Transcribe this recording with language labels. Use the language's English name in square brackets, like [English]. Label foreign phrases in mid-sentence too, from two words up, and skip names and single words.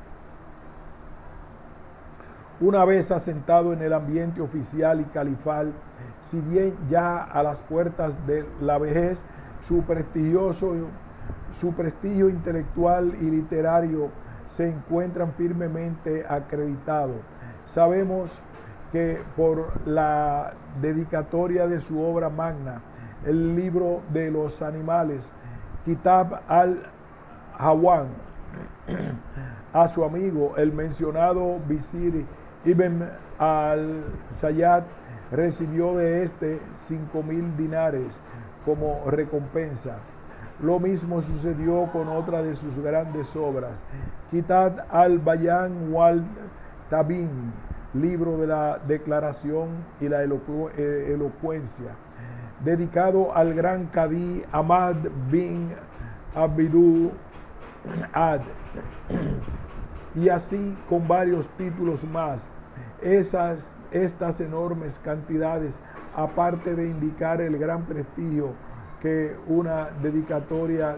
[Spanish] Una vez asentado en el ambiente oficial y califal, si bien ya a las puertas de la vejez, su prestigio intelectual y literario se encuentran firmemente acreditados. Sabemos que por la dedicatoria de su obra magna, el libro de los animales, Kitab al-Hawan, a su amigo, el mencionado visir Ibn al-Sayyad, recibió de este 5,000 dinares como recompensa. Lo mismo sucedió con otra de sus grandes obras, Kitab al-Bayan wal Tabin, libro de la declaración y la elocuencia, dedicado al gran cadí Ahmad bin Abidu Ad, y así con varios títulos más. Estas enormes cantidades, aparte de indicar el gran prestigio que una dedicatoria